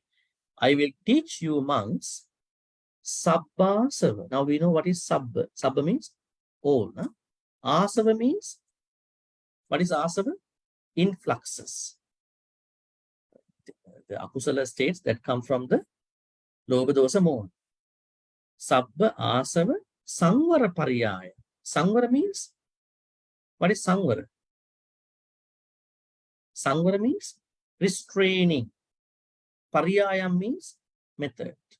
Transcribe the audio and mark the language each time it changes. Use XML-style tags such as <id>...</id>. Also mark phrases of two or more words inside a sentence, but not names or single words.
<en>I will teach you monks Sabbāsava. Now we know what is Sabba. Sabba means all. Huh? Āsavā means, what is āsavā? Influxes. The akusala states that come from the</en> <pi>lobha dosa moha. Sabba āsavā Samvara Pariyaya.</pi> <en>Samvara means, what is Samvara? Samvara means restraining. Pariyaya means method.</en>